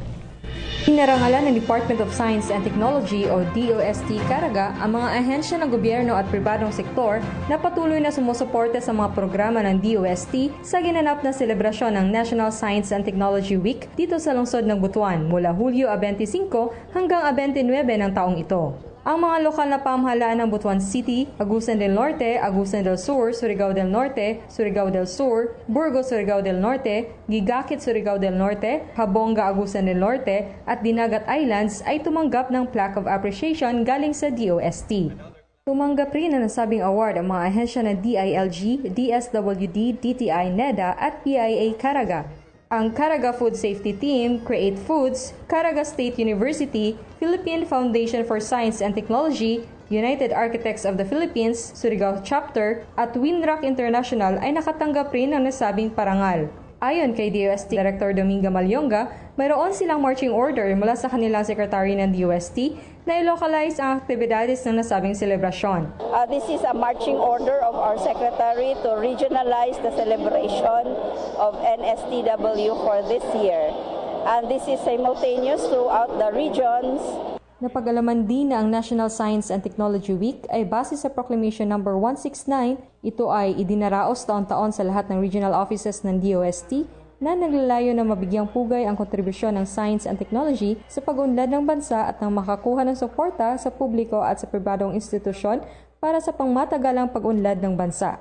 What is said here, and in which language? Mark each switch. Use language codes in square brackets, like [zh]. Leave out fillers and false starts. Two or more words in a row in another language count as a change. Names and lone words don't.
[tl] Pinarangalan ng Department of Science and Technology o DOST Caraga ang mga ahensya ng gobyerno at pribadong sektor na patuloy na sumusuporta sa mga programa ng DOST sa ginanap na selebrasyon ng National Science and Technology Week dito sa lungsod ng Butuan mula Hulyo 25 hanggang 29 ng taong ito. Ang mga lokal na pamahalaan ng Butuan City, Agusan del Norte, Agusan del Sur, Surigao del Norte, Surigao del Sur, Burgos, Surigao del Norte, Gigakit, Surigao del Norte, Habonga, Agusan del Norte at Dinagat Islands ay tumanggap ng [en] Plaque of Appreciation [tl] galing sa DOST. Tumanggap rin ng nasabing award ang mga ahensya na DILG, DSWD, DTI, NEDA at PIA Caraga. Ang Caraga Food Safety Team, Create Foods, Caraga State University, Philippine Foundation for Science and Technology, United Architects of the Philippines, Surigao Chapter, at Winrock International ay nakatanggap rin ng nasabing parangal. Ayon kay DOST Director Dominga Malyonga, mayroon silang [en] marching order [tl] mula sa kanilang sekretary ng DOST na i-localize ang aktibidades ng nasabing selebrasyon. [en] This is a marching order of our secretary to regionalize the celebration of NSTW for this year. And this is simultaneous throughout the regions. [tl] Napag-alaman din na ang National Science and Technology Week ay base sa Proclamation No. 169. Ito ay idinaraos taon-taon sa lahat ng regional offices ng DOST na naglalayo na mabigyang pugay ang kontribusyon ng [en] science and technology [tl] sa pag-unlad ng bansa at nang makakuha ng suporta sa publiko at sa pribadong institusyon para sa pangmatagalang pag-unlad ng bansa.